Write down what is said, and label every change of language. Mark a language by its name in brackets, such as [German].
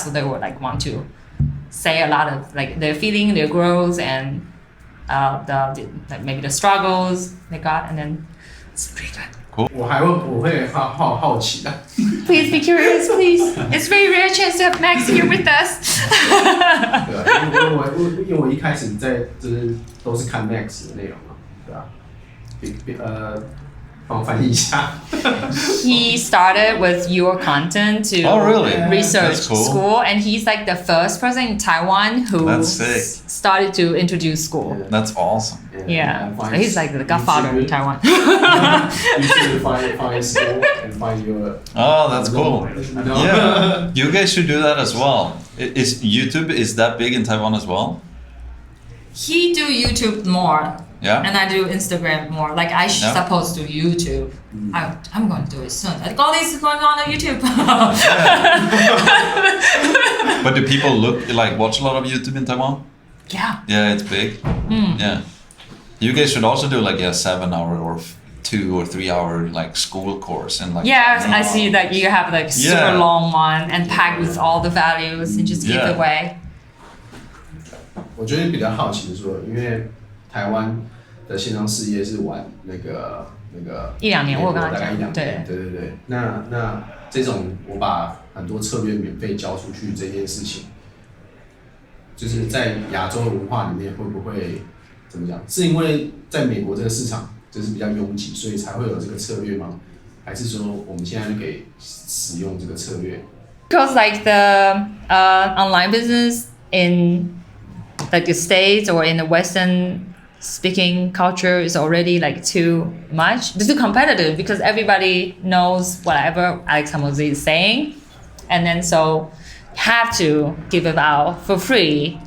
[English] So they would like want to say a lot of like their feeling, their growth, and like maybe the struggles they got, and then it's pretty good. Cool. [Chinese] 我会好奇的。 [English] Please be curious, please. It's very rare chance to have Max here with us. [Chinese] 对啊，因为我一开始就是都是看 Max 的内容嘛，对啊，帮我翻译一下。 [English] He started with your content to research Skool, and he's like the first person in Taiwan who started to introduce Skool. That's awesome. Yeah. So he's like the godfather in Taiwan. You should find Skool and find your. Oh, that's cool. Yeah, you guys should do that as well. Is YouTube that big in Taiwan as well? He do YouTube more. Yeah. And I do Instagram more. Like I supposed to do YouTube. I'm going to do it soon. Like all this is going on YouTube. But do people watch a lot of YouTube in Taiwan? Yeah. Yeah, it's big. Yeah. You guys should also do like a 7-hour or 2 or 3 hour like Skool course and like. Yeah, I see that you have like super long one and packed with all the values and just give it away. [Chinese] 我觉得比较好奇的说，因为台湾的线上事业是玩那个 1-2年，我刚刚大概1-2年，对。那这种我把很多策略免费教出去这件事情，就是在亚洲的文化里面会不会怎么讲？是因为在美国这个市场就是比较拥挤，所以才会有这个策略吗？还是说我们现在就可以使用这个策略 [English] Because like the online business in like the States or in the Western speaking culture is already like too much, it's too competitive because everybody knows whatever Alex Hamosi is saying, and then so have to give it out for free.